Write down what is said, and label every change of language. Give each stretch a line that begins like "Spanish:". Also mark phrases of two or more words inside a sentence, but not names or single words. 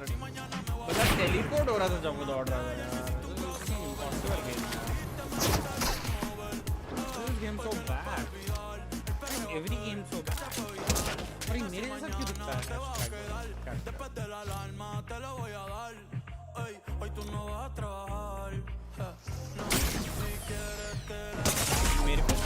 Hindi: पता टेलीपोर्ट हो रहा था जब वो दौड़ रहा था यार।
English: impossible game है। This game so bad. Every game so bad.
Hindi: और ये मेरे साथ क्यों दिखता है?
Spanish: Después de la alarma te lo voy a dar. Ey, hoy tú no vas a trabajar. No, si quieres te la